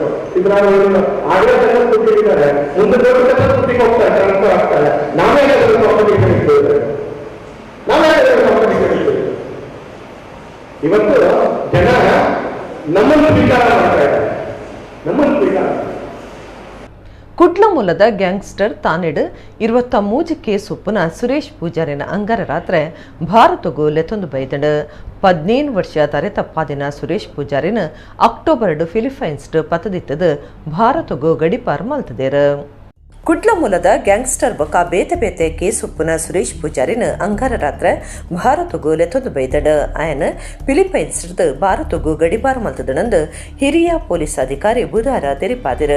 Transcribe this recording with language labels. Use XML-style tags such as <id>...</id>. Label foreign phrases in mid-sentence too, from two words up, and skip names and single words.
<kn>ಸಿದ್ದರಾಮಯ್ಯ ಆಗಲೇ ಕೂತಿದ್ದಾರೆ, ಮುಂದೆ ದೊಡ್ಡ ಸುದ್ದಿಗೆ ಹೋಗ್ತಾರೆ, ಟ್ರಾನ್ಸ್ಫರ್ ಆಗ್ತಾರೆ. ನಾವೇ ಇವತ್ತು ಜನ ನಮ್ಮನ್ನು ಸ್ವೀಕಾರ ಮಾಡ್ತಾ ಇದ್ದಾರೆ, ನಮ್ಮನ್ನು ಸ್ವೀಕಾರ.</kn> <tcy>ಕುಡ್ಲ ಮೂಲದ ಗ್ಯಾಂಗ್ಸ್ಟರ್ ತಾನೆಡ್ 23 ಕೇಸ್ ಉಪ್ಪುನ ಸುರೇಶ್ ಪೂಜಾರಿನ ಅಂಗಾರ ರಾತ್ರೆ ಭಾರತಗೂ ಲೆತ್ತೊಂದು ಬೈದಂಡು 17 ವರ್ಷ ತರೆ ತಪ್ಪಾದಿನ ಸುರೇಶ್ ಪೂಜಾರಿನ ಅಕ್ಟೋಬರ್ ಫಿಲಿಪೈನ್ಸ್ ಪತದಿತ್ತದು ಭಾರತಗೂ ಗಡಿಪಾರ್ ಮಲ್ತದೇರು. ಕುಡ್ಲ ಮೂಲದ ಗ್ಯಾಂಗ್ಸ್ಟರ್ ಬೊಕ್ಕ ಬೇತೆ ಬೇತೆ ಕೇಸುಪ್ಪುನ ಸುರೇಶ್ ಪೂಜಾರಿನ ಅಂಗಾರ ರಾತ್ರೆ ಭಾರತಗೂ ಲೆತ್ತೊಂದು ಬೈದಡ ಆಯನ ಫಿಲಿಪೈನ್ಸ್ ಭಾರತಗೂ ಗಡಿಪಾರ್ ಮಲ್ತದನಂದು ಹಿರಿಯ ಪೊಲೀಸ್ ಅಧಿಕಾರಿ ಬುಧವಾರ ತೆರಿಪಾದಿರು.</tcy>